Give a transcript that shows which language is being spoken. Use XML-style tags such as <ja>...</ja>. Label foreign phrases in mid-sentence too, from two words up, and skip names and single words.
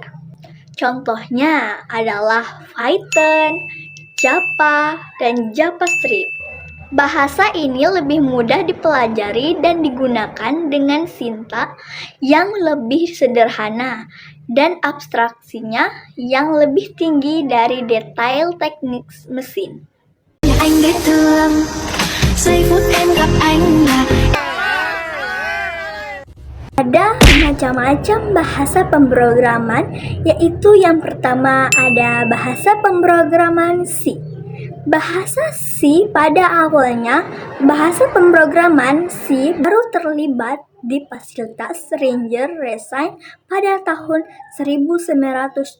<id>Contohnya adalah Python, Java, dan JavaScript. Bahasa ini lebih mudah dipelajari dan digunakan dengan sintaks yang lebih sederhana dan abstraksinya yang lebih tinggi dari detail teknik mesin.</id> <vi>Anh ghét thương giây phút em gặp anh là</vi> <id>Ada macam-macam bahasa pemrograman, yaitu yang pertama ada bahasa pemrograman C. Bahasa C pada awalnya, bahasa pemrograman C baru terlibat di Fasilitas Ranger Resign pada tahun 1978.</id>